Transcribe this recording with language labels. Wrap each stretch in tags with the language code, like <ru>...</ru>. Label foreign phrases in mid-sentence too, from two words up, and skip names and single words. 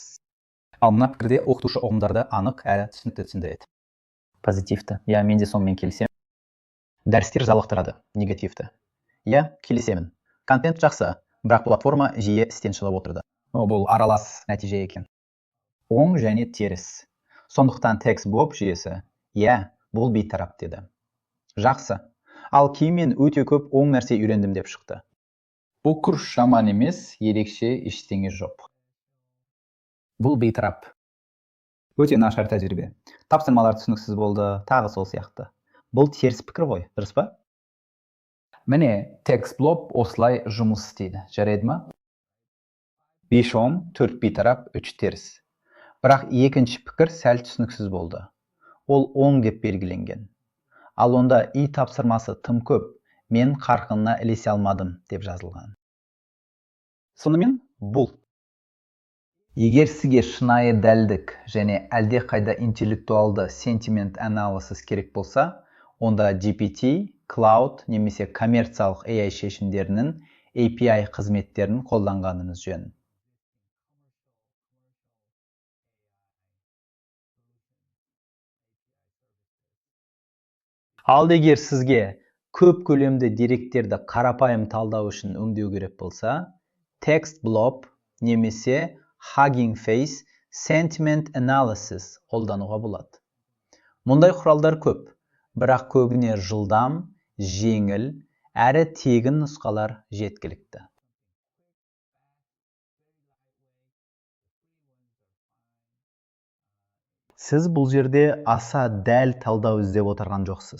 <kk>Ал мына пікірде оқытушы ұғымдарды анық әрі түсінікті түсіндіреді. Позитивті. Я, мен де сонымен келісемін. Дәрістер жалықтырады. Негативті. Я, келісемін. Контент жақсы, бірақ платформа жиі істен шығып отырды. Бұл аралас нәтиже екен. Оң және теріс. Сондықтан text blob жүйесі, я, бұл бейтарап деді. Жақсы. Ал кейіннен өте көп оң нәрсе үйрендім деп шықты. Бұл курс жаман емес, ерекше ештеңе жоқ. Бұл бейтарап. Өте нашар тәжірибе. Тапсырмалар түсініксіз болды, тағы сол сияқты. Бұл теріс пікір ғой, дұрыс па? Міне, text blob осылай жұмыс істейді. Жарайды ма? 5 оң, 4 бейтарап, 3 теріс. Бірақ екінші пікір сәл түсініксіз болды. Ол оң деп белгіленген. Ал онда и тапсырмасы тым көп, мен қарқынына ілесе алмадым деп жазылған. Сонымен бұл. Егер сізге шынайы дәлдік және әлде қайда интеллектуалды</kk> <en>sentiment analysis</en> <kk>керек болса, онда GPT, Cloud немесе коммерциялық AI шешімдерінің API қызметтерін қолданғаныңыз жөн. Ал егер сізге көп көлемді деректерді қарапайым талдау үшін өңдеу керек болса, text blob немесе Hugging Face</kk> <en>sentiment analysis</en> <kk>қолдануға болады. Мұндай құралдар көп, бірақ көбіне жылдам, жеңіл, әрі тегін нұсқалар жеткілікті. Сіз бұл жерде аса дәл талдау іздеп отырған жоқсыз.</kk>